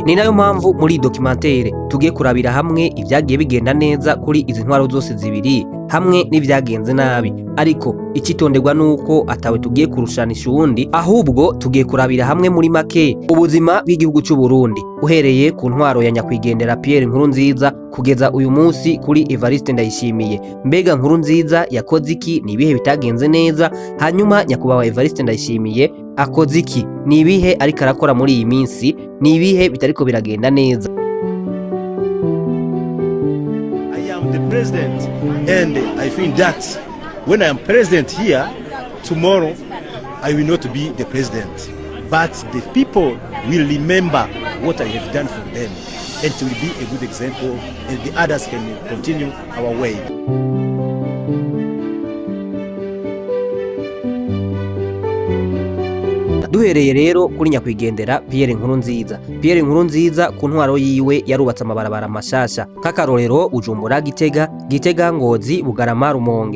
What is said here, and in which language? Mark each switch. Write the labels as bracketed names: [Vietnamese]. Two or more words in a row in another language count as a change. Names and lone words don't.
[Rundi] Ni nayo mpamvu muri documentaire tugiye kurabira hamwe ivyagiye bigenda neza kuri izi ntwaro zose zibiri hamwe n'ivyagenze nabi, ariko icitonderwa nuko atawe tugiye kurushanisha uwundi, ahubwo tugiye kurabira hamwe muri make ubuzima bw'igihugu cy'u Burundi uhereye ku ntwaro ya nyakwigendera Pierre Nkurunziza kugeza uyu munsi kuri Evariste Ndayishimiye. Mbega Nkurunziza yakoze iki? Ni ibihe bitagenze neza? Hanyuma nyakubahwa Evariste Ndayishimiye akoze iki? Ni ibihe ariko arakora muri iyi minsi? Ni ibihe bitariko biragenda neza? [English] The president, and I think that when I am president here, tomorrow I will not be the president, but the people will remember what I have done for them, and it will be a good example, and the others can continue our way. [Rundi] Duhereye rero kuri nyakwigendera Pierre Nkurunziza. Pierre Nkurunziza ku ntwaro yiwe yarubatse amabarabara mashasha nk'akarorero Bujumbura, Gitega, Ngozi, Bugarama, Rumonge.